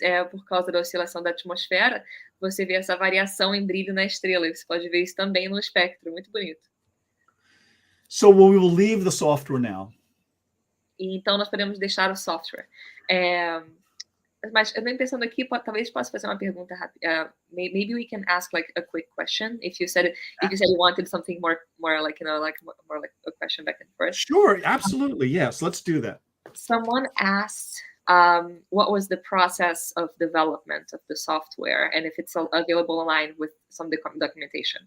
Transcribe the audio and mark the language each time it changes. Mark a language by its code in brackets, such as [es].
[pt] Por causa da oscilação da atmosfera, você vê essa variação em brilho na estrela, e você pode ver isso também no espectro, muito bonito. [en] So we will leave the software now. [pt] E então nós podemos deixar o software. Mas eu estou pensando aqui, talvez possa fazer uma pergunta rápida. [en] Maybe we can ask like a quick question. If you said you wanted something more like more like a question back and forth. Sure, absolutely, yes. Let's do that. Someone asked what was the process of development of the software, and if it's available online with some documentation.